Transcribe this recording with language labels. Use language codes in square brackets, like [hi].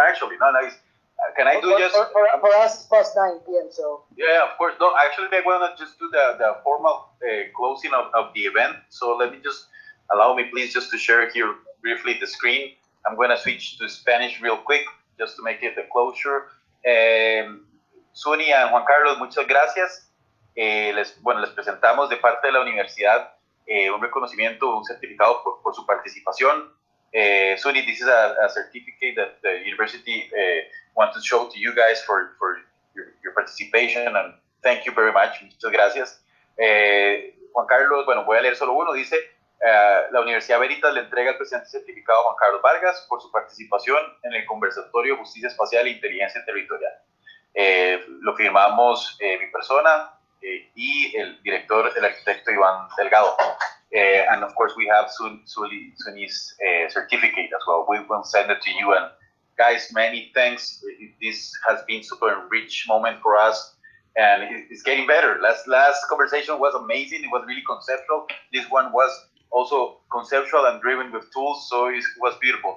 [en] Actually, no, nice. Can I do just for us? It's past 9 p.m. So yeah, of course. No, actually, I want to just do the formal closing of the event. So let me just allow me, please, just to share here briefly the screen. I'm going to switch to Spanish real quick just to make it the closure. [es] Sulhee and Juan Carlos, muchas gracias. Les presentamos de parte de la universidad un reconocimiento, un certificado por su participación. [en] Sulhee, this is a certificate that the university wants to show to you guys for your participation, and thank you very much. [es] Muchas gracias. Juan Carlos, bueno, voy a leer solo uno. Dice, la Universidad Veritas le entrega el presente certificado a Juan Carlos Vargas por su participación en el conversatorio Justicia Espacial e Inteligencia Territorial. Lo firmamos mi persona y el director, el arquitecto Iván Delgado. [en] And of course, we have Sulhee's certificate as well. We will send it to you. And guys, many thanks. This has been super rich moment for us, and it's getting better. Last conversation was amazing. It was really conceptual. This one was also conceptual and driven with tools, so it was beautiful.